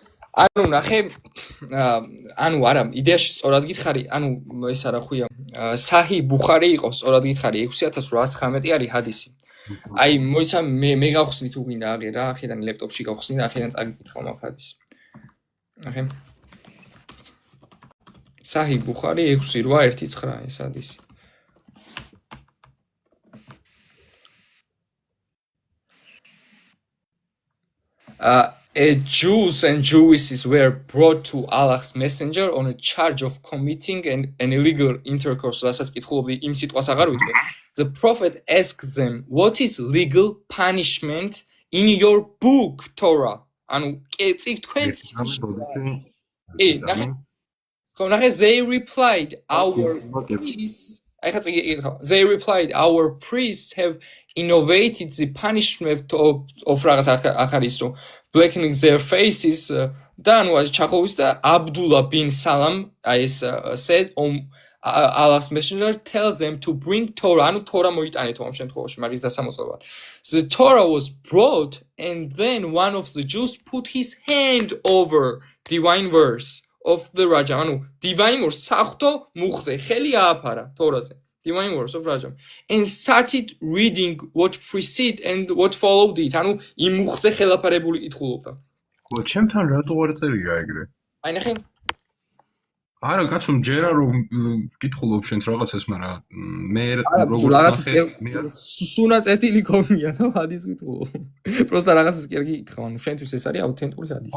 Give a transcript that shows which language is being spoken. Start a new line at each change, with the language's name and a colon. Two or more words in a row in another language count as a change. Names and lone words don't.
Georgian: ანუ ნახე ანუ არა იდეაში სწორად გითხარი ანუ ეს არა ხვია საჰი ბუხარი იყო სწორად გითხარი 6819 არის ჰადისი აი მოიცა მე გავხსნი თუ გინდა აღერა ახედან ლეპტოპში გავხსნი და ახედან წაგიკითხავ მაგ ჰადისი ნახე საჰი ბუხარი 6819 ეს ჰადისი
English: Jews and Jewesses were brought to Allah's messenger on a charge of committing an illegal intercourse.
Georgian: რასაც კითხულობდი იმ სიტყვას აღარ ვიტყვი.
English: The prophet asked them, what is legal punishment in your book, Torah?
Georgian: ანუ წიგ თქვენს ნახე
English: they replied our priests have innovated the punishment of
Georgian: რაღაც ახ არის რომ
English: blackening their faces და
Georgian: ანუ ჩახოვის და
English: Abdullah bin Salam said Allah's messenger tells them to bring Torah
Georgian: ანუ Torah მოიტანეთ ამ შემთხვევაში მაგის დასამოწმებლად
English: the Torah was brought and then one of the Jews put his hand over divine verse of the Rajam ანუ divine verse
Georgian: საღვთო მუხზე ხელი ააფარა Torah-ზე
English: divine verse of Rajam and started reading what preceded and what followed it
Georgian: ანუ იმ მუხზე ხელაფარებული კითხულობდა ხო ჩემთან რატო არ წერია ეგრე აი ნახე არა კაცო ჯერა რომ კითხულობ შენს რაღაცას მაგრამ მე როგორც სუნა წერტილი გონია და ჰადის კითხულობ პროსტა რაღაცას კი არ გიკითხავ ანუ შენთვის ეს არის აუთენტური ჰადისი